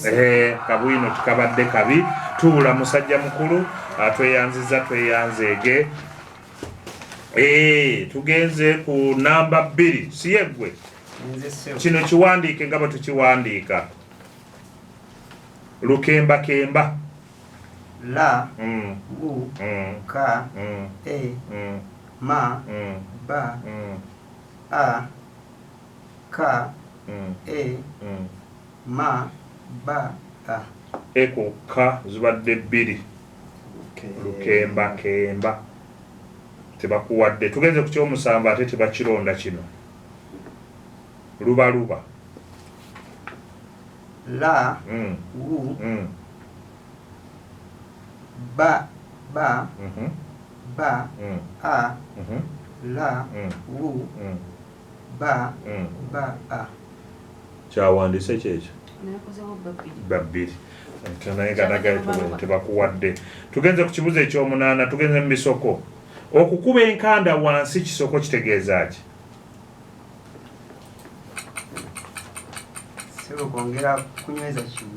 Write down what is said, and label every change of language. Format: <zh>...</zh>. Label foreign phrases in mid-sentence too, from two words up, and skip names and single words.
<lg>kabwino tukabadde kabi tuula musajja mukulu tweyanzeege tugenze ku namba 2 siyeggwe kino kiwandiike nga bwe tukiwandiika lukembakemba la u ka e ma ba A Ka E Ma Ba A. Eko ka zibadde bbiri. Lukemba kemba. Tebakuwadde. Tugenze ku kyomusanvu ate tebakironda kino. Luba. La Wu Ba Ba A La Wu Ba A. Kyawandiise kyekyo. nakozeho Babbiri. Naye ganagayo tebakuwadde. Tugenze ku kibuzo ekyomunaana, tugenze mu bisoko. Okukuba enkanda wansi kisoko kitegeeza ki? Sebo kwongera kunyweza kintu.</lg>